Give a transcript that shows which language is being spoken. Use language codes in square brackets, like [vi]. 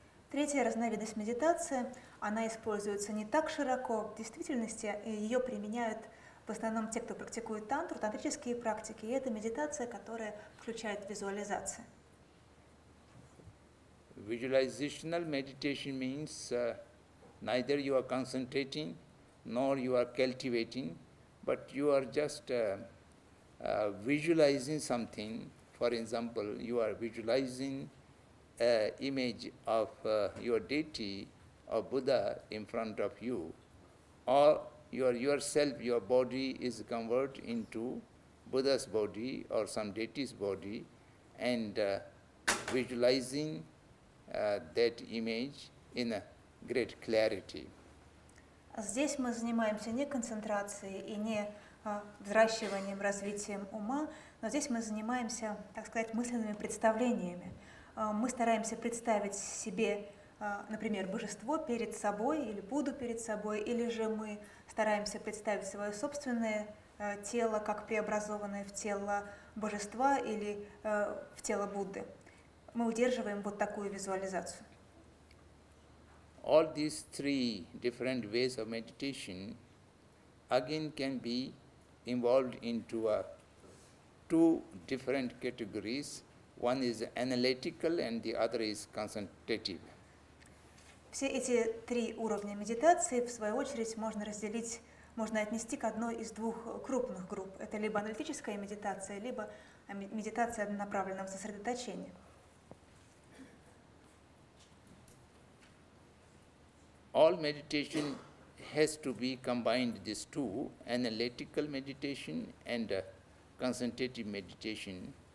[ru] Третья разновидность медитации, она используется не так широко, в действительности ее применяют в основном те, кто практикует тантру, тантрические практики, и это медитация, которая включает визуализацию. [en] Visualizational meditation means neither you are concentrating nor you are cultivating, but you are just visualizing something. For example, you are visualizing an image of your deity or Buddha in front of you, or yourself, your body is converted into Buddha's body or some deity's body, and visualizing that image in a great clarity. [ru] Здесь мы занимаемся не концентрацией и не взращиванием, развитием ума, но здесь мы занимаемся, так сказать, мысленными представлениями. Мы стараемся представить себе, например, божество перед собой или Будду перед собой, или же мы стараемся представить свое собственное тело как преобразованное в тело божества или в тело Будды. Мы удерживаем вот такую визуализацию. [en] All these three different ways of meditation again can be involved into two different categories. One is analytical and the other is concentrative. [ru] Все эти три уровня медитации, в свою очередь, можно отнести к одной из двух крупных групп. Это либо аналитическая медитация, либо медитация однонаправленного сосредоточения. [en] All meditation has to be combined, these two, analytical meditation and concentrative meditation.